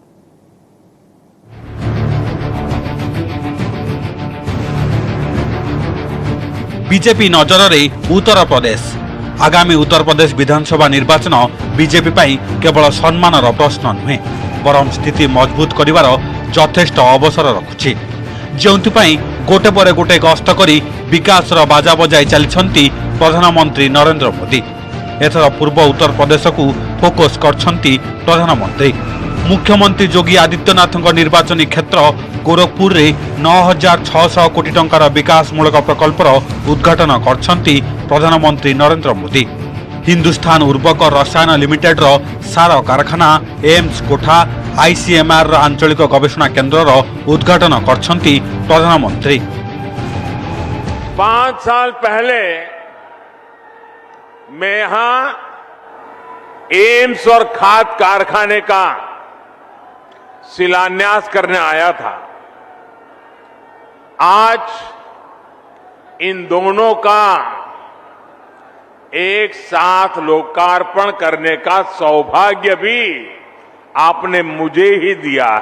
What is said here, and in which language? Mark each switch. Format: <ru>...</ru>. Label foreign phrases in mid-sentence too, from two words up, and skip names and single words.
<or>ବିଜେପି ନଜର ରେ ଉତ୍ତର ପ୍ରଦେଶ। ଆଗାମୀ ଉତ୍ତର ପ୍ରଦେଶ ବିଧାନସଭା ନିର୍ବାଚନ ବିଜେପି କେବଳ ସମ୍ମାନ ପ୍ରଶ୍ନ ନୁହେଁ, ବରଂ ସ୍ଥିତି ମଜବୁତ କରିବାର ଯଥେଷ୍ଟ ଅବସର ରଖୁଛି, ଯେଉଁଥିପାଇଁ ଗୋटे ପରେ ଗୋटे ଗସ୍ତ କରି ବିକାଶର ବାଜା ବଜାଇ ଚାଲିଛନ୍ତି ପ୍ରଧାନମନ୍ତ୍ରୀ ନରେନ୍ଦ୍ର ମୋଦି। ଏଥର ପୂର୍ବ ଉତ୍ତରପ୍ରଦେଶକୁ ଫୋକସ୍ କରିଛନ୍ତି ପ୍ରଧାନମନ୍ତ୍ରୀ। ମୁଖ୍ୟମନ୍ତ୍ରୀ ଯୋଗୀ ଆଦିତ୍ୟନାଥଙ୍କ ନିର୍ବାଚନୀ କ୍ଷେତ୍ର ଗୋରଖପୁରରେ 9,600 କୋଟି ଟଙ୍କାର ବିକାଶମୂଳକ ପ୍ରକଳ୍ପର ଉଦ୍ଘାଟନ କରିଛନ୍ତି ପ୍ରଧାନମନ୍ତ୍ରୀ ନରେନ୍ଦ୍ର ମୋଦି। ହିନ୍ଦୁସ୍ତାନ ଉର୍ବକ ରସାୟନ ଲିମିଟେଡର ସାର କାରଖାନା, ଏମ୍ସ କୋଠା, ICMRର ଆଞ୍ଚଳିକ ଗବେଷଣା କେନ୍ଦ୍ରର ଉଦ୍ଘାଟନ କରିଛନ୍ତି ପ୍ରଧାନମନ୍ତ୍ରୀ।</or> <hi>5 साल पहले मैं यहां एम्स और खाद कारखाने का शिलान्यास करने आया था। आज इन दोनों का एक साथ लोकार्पण करने का सौभाग्य भी आपने मुझे ही दिया है।</hi>